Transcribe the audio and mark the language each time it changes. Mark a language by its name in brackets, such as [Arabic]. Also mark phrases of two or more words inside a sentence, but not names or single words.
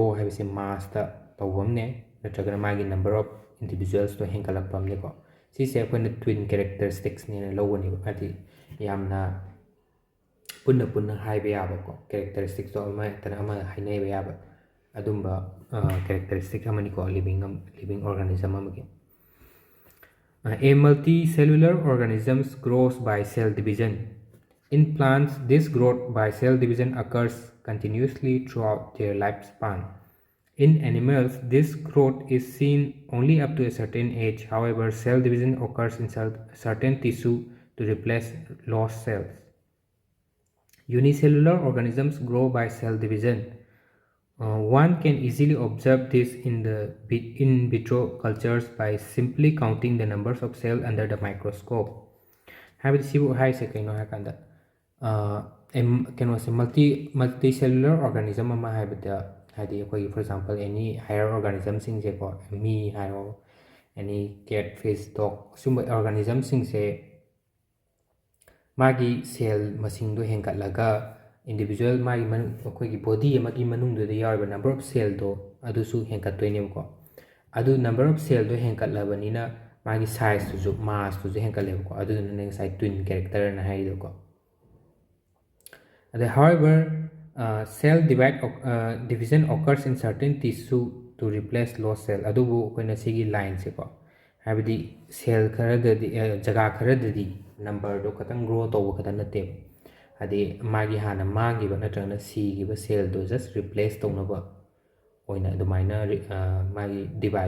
[Manipuri] ꯍꯥꯏꯕꯁꯦ ꯃꯥꯁꯇ ꯇꯧꯕ ꯑꯃꯅꯦ ꯅꯠꯇ꯭ꯔꯒꯅ ꯃꯥꯒꯤ [English] number of individuals [Manipuri] ꯍꯦꯟꯒꯠꯂꯛꯄ ꯑꯃꯅꯦꯀꯣ ꯁꯤꯁꯦ ꯑꯩꯈꯣꯏꯅ [English] twin characteristics [Manipuri] ꯂꯧꯒꯅꯦꯕ ꯍꯥꯏꯗꯤ ꯌꯥꯝꯅ ꯄꯨꯟꯅ ꯄꯨꯟꯅ ꯍꯥꯏꯕ ꯌꯥꯕꯀꯣ ꯀꯦꯔꯦꯛꯇꯔꯤꯁꯇꯤꯛꯁꯇꯣ ꯑꯃ ꯍꯦꯛꯇꯅ ꯑꯃ ꯍꯥꯏꯅꯕ ꯌꯥꯕ ꯑꯗꯨꯝꯕ ꯀꯦꯔꯦꯛꯇꯔꯤꯁꯇꯤꯛ ꯑꯃꯅꯤꯀꯣ [English] living organism [Manipuri] ꯑꯃꯒꯤ [English] A multicellular organisms grows by cell division. In plants, this growth by cell division occurs continuously throughout their lifespan. In animals, this growth is seen only up to a certain age. However, cell division occurs in certain tissue to replace lost cells. Unicellular organisms grow by cell division. One can easily observe this in the in vitro cultures by simply counting the numbers of cells under the microscope. [Manipuri] ꯍꯥꯏꯕꯗꯤ ꯁꯤꯕꯨ ꯍꯥꯏꯔꯤꯁꯦ ꯀꯩꯅꯣ ꯍꯥꯏꯔꯀꯥꯟꯗ ꯀꯩꯅꯣꯁꯦ [English] multicellular organism [Manipuri] ꯑꯃ ꯍꯥꯏꯕꯗ ꯍꯥꯏꯗꯤ ꯑꯩꯈꯣꯏꯒꯤ [English] for example [Manipuri] ꯑꯦꯅꯤ ꯍꯥꯌꯔ ꯑꯣꯔꯒꯥꯅꯤꯖꯝꯁꯤꯡꯁꯦꯀꯣ ꯃꯤ ꯍꯥꯏꯔꯣ ꯑꯦꯅꯤ [English] cat fish dog [Manipuri] ꯁꯤꯒꯨꯝꯕ ꯑꯣꯔꯒꯥꯅꯤꯖꯝꯁꯤꯡꯁꯦ ꯃꯥꯒꯤ ꯁꯦꯜ ꯃꯁꯤꯡꯗꯣ ꯍꯦꯟꯒꯠꯂꯒ ꯏꯟꯗꯤꯕꯤꯖꯨꯋꯦꯜ ꯃꯥꯒꯤ ꯑꯩꯈꯣꯏꯒꯤ ꯕꯣꯗꯤ ꯑꯃꯒꯤ ꯃꯅꯨꯡꯗꯨꯗ ꯌꯥꯎꯔꯤꯕ [English] number of cell [Manipuri] ꯑꯗꯨꯁꯨ ꯍꯦꯟꯒꯠꯇꯣꯏꯅꯦꯕꯀꯣ ꯑꯗꯨ [English] number of cell [Manipuri] ꯍꯦꯟꯒꯠꯂꯕꯅꯤꯅ ꯃꯥꯒꯤ ꯁꯥꯏꯖꯇꯨꯁꯨ ꯃꯥꯁꯇꯨꯁꯨ ꯍꯦꯟꯒꯠꯂꯦꯕꯀꯣ ꯑꯗꯨꯗꯨꯅ ꯉꯁꯥꯏ [English] twin character [Manipuri] ꯍꯥꯏꯔꯤꯗꯣꯀꯣ ꯑꯗꯩ [English] however cell division occurs in certain tissue to replace lost cell [Manipuri] ꯑꯗꯨꯕు ꯑꯩꯈꯣꯏꯅ ꯁꯤꯒꯤ ꯂꯥꯏꯟꯁꯦꯀꯣ ꯍꯥꯏꯕꯗꯤ ꯁꯦꯜ ꯈꯔꯗꯗꯤ ꯖꯒꯥ ꯈꯔꯗꯗꯤ ꯅꯝꯕꯔꯗꯣ ꯈꯇꯪ ꯒ꯭ꯔꯣ ꯇꯧꯕ ꯈꯛꯇ ꯅꯠꯇꯦꯕ ꯍꯥꯏꯗꯤ ꯃꯥꯒꯤ ꯍꯥꯟꯅ ꯃꯥꯡꯈꯤꯕ ꯅꯠꯇ꯭ꯔꯒꯅ ꯁꯤꯈꯤꯕ ꯁꯦꯜꯗꯣ [English] just replace [Manipuri] ꯇꯧꯅꯕ ꯑꯣꯏꯅ ꯑꯗꯨꯃꯥꯏꯅ ꯃꯥꯒꯤ ꯗꯤꯚꯥꯏꯠ